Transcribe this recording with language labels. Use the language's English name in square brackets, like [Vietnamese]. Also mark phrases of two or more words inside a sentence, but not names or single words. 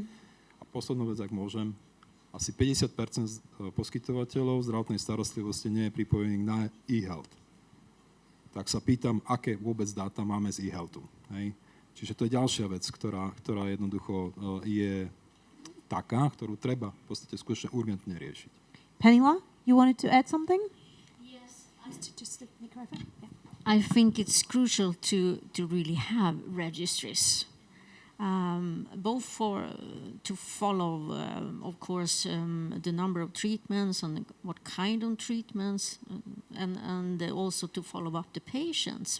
[Slovak] A poslednú vec, ak môžem, asi 50% poskytovateľov zdravotnej starostlivosti nie je pripojených na e-health. Tak sa pýtam, aké vôbec dáta máme z e-healthu. Hej? Čiže to je ďalšia vec, ktorá jednoducho je taká, ktorú treba v podstate skutočne urgentne riešiť. Penila? [English] You wanted to add something? Yes, just the microphone. Yeah. I think it's crucial to really have registries, both to follow, of course, the number of treatments and what kind of treatments, and also to follow up the patients.